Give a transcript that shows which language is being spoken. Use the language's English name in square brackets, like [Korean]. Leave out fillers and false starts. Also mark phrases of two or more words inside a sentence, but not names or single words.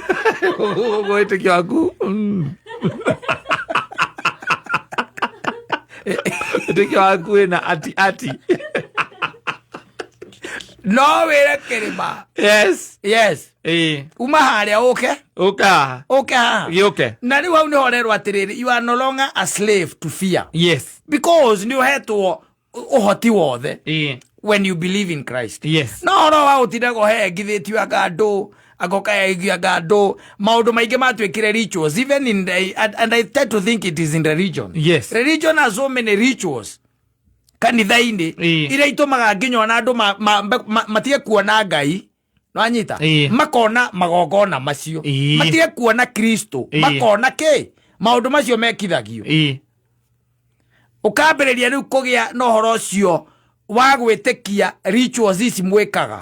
[Kikuyu] uguo witikio aku witikio aku na ati no were kirima [English] yes [Kikuyu] uma haria okay na riu hau ni horerwo atiriri [English] you are no longer a slave to fear yes because [Kikuyu] ni uhetwo uhoti wothe [English] when you believe in Christ yes [Kikuyu] no horo wa utindago hengithitio angandu agoka yaigua ngando maundu maingi matwikire [English] rituals even in the, and I tend to think it is in the religion. Yes, religion has so many rituals [Kikuyu] kanitha-ini iria itumaga nginya na andu matige kuona Ngai no anyita makona magongona macio matige kuona Kristo makona ke maundu macio mekithagio ukambiriria riu kugia no horo ucio wa gwitikia rituals ici mwikaga